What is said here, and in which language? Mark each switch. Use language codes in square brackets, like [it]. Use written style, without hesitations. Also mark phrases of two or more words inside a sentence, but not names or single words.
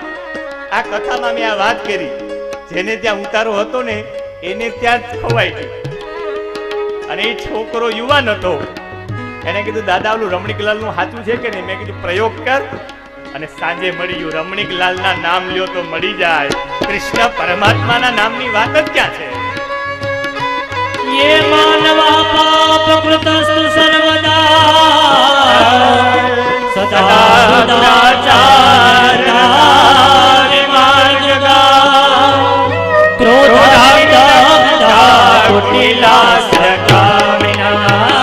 [gu] આ કથામાં મેં આ વાત કરી, જેને ત્યાં ઉતારો હતો ને એને ત્યાં જ ખોવાઈ ગઈ. અને એ છોકરો યુવાન હતો, એને કીધું દાદા ઓલું રમણીકલાલનું સાચું છે કે નહીં? મેં કીધું પ્રયોગ કર. અને સાંજે મળી ગયું. રમણીકલાલના નામ લ્યો તો મળી જાય. કૃષ્ણ પરમાત્માના નામની વાત જ ક્યાં છે? [sa] ये मानवा पापकृतस्तु सर्वदा सदा दुराचार विमार्गा क्रोधान्विता कुटिलासकामिना